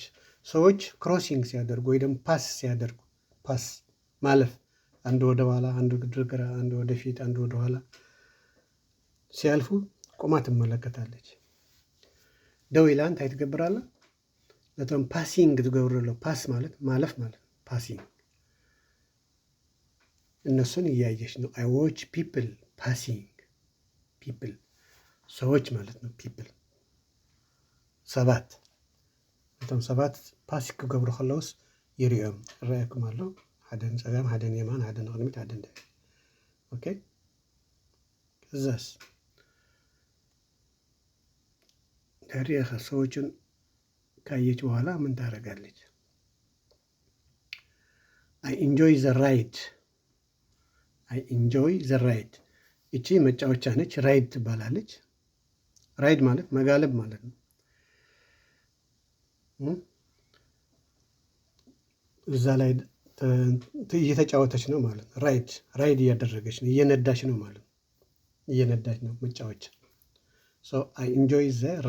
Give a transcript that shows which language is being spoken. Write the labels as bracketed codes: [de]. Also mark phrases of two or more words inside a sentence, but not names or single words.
[am] ሰዎች ክሮሲንግ ሲያደርጉ ወይ ደግሞ ፓስ ሲያደርጉ፣ ፓስ ማለፍ፣ አንዱ ወደ ኋላ፣ አንዱ ወደ ግራ፣ አንዱ ወደ ፊት፣ አንዱ ወደ ኋላ ሲያልፉ ቆማ ትመለከታለች። ደው ይላን ታይ ትገብራለህ። ለቶም ፓሲንግ ትገብራለህ። ፓስ ማለት ማለፍ ማለት ነው። ፓሲንግ እነሱን እያየች ነው። [en] I watch people passing። [am] ፒፕል ሰዎች ማለት ነው። ፒፕል [ti] ሰባት እቶም ሰባት ፓሲክ ክገብሩ ከለውስ ይረአየኩም ኣሎ ሓደ ንፀጋም ሓደ ንየማን ሓደ ንቅድሚት ሓደ ንድሕሪት ኦኬ ከዛስ ድሕሪኻ [am] ሰዎችን ካየች በኋላ ምን ታደርጋለች? [en] I enjoy the ride [am] እቺ መጫወቻ ነች ራይድ ትባላለች ራይድ ማለት መጋለብ ማለት ነው እዛ ላይ እየተጫወተች ነው ማለት ነው ራይድ እያደረገች ነው እየነዳች ነው ማለት ነው እየነዳች ነው መጫወቻ [en] so I enjoy the